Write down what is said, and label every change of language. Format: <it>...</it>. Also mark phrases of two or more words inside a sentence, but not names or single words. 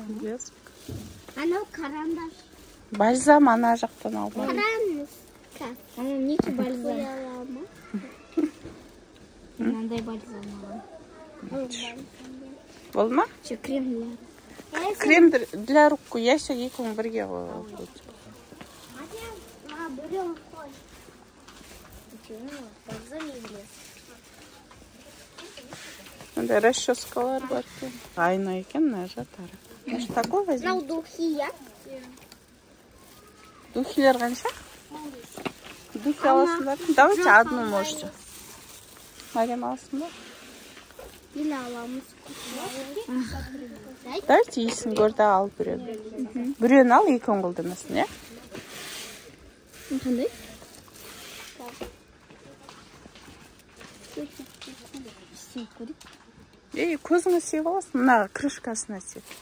<kk>Блеск. анау карандаш Бальзам ана жақтан алма. қараңыз анау неге бальзам мынандай бальзам аламын Болды ма? крем</kk> <ru>Крем для рук ящик</ru> <kk>екеуің бірге қойып. берем қой</kk> <ru>бальзам и блеск</ru> <kk>Мындай расческалар бар екен. Айна екен, мына жатар.</kk> <ru>Может, такой возьмем?</ru> <kk>мынау духи иә Духилер қанша? Духи аласыңдар?</kk> <ru>Давайте одну можете.</ru> <kk>Мариям аласың ба? или аламыз Давайте иісін көрді ал біреуін. Біреуін ал, екеуін қолданасың, иә? қандай Көзіңе сеп аласың, мына крышкасына сеп.</kk>